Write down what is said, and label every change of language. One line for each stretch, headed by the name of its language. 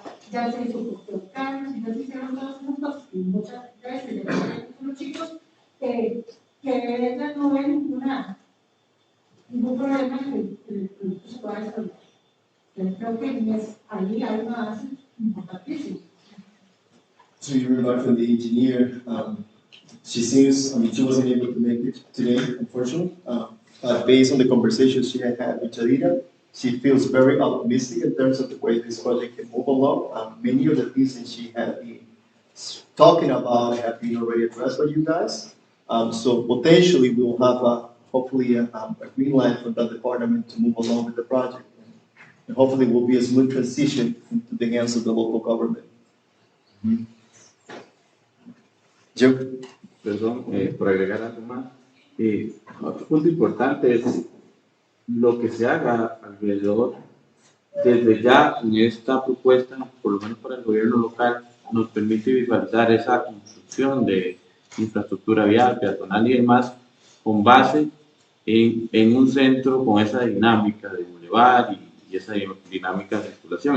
Spanish: ya se hizo por cambios, si ya se hicieron todas esas cosas, y muchas veces ya con los chicos, que ellas no ven ningún problema en que el proyecto se pueda desarrollar. Creo que ahí hay una base importantísima.
English: So you heard from the engineer. She seems, she wasn't able to make it today, unfortunately. But based on the conversation she had with Jadira, she feels very optimistic in terms of the way this project can move along. Many of the things that she had been talking about have been already addressed by you guys. So potentially we will have hopefully a green light from that department to move along with the project. And hopefully it will be a smooth transition into the hands of the local government.
Spanish: Yo, perdón, por agregar algo más. Otro punto importante es lo que se haga alrededor. Desde ya en esta propuesta, por lo menos para el gobierno local, nos permite visualizar esa construcción de infraestructura vial, peatonal y demás, con base en un centro con esa dinámica de bulevar y esa dinámica de circulación.